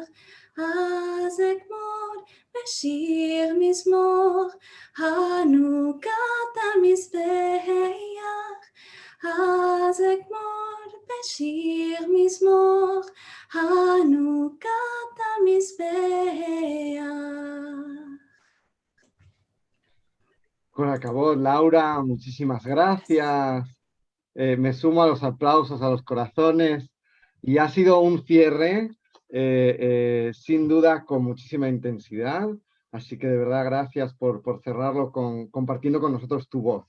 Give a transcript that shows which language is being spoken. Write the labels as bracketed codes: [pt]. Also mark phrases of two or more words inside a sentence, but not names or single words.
[he] אז אגמור בשיר מזמור, חנוכת המזבח. אז אגמור בשיר מזמור, חנוכת המזבח. [es] Con acabó, Laura, muchísimas gracias. Me sumo a los aplausos, a los corazones. Y ha sido un cierre, sin duda, con muchísima intensidad. Así que de verdad, gracias por cerrarlo compartiendo con nosotros tu voz.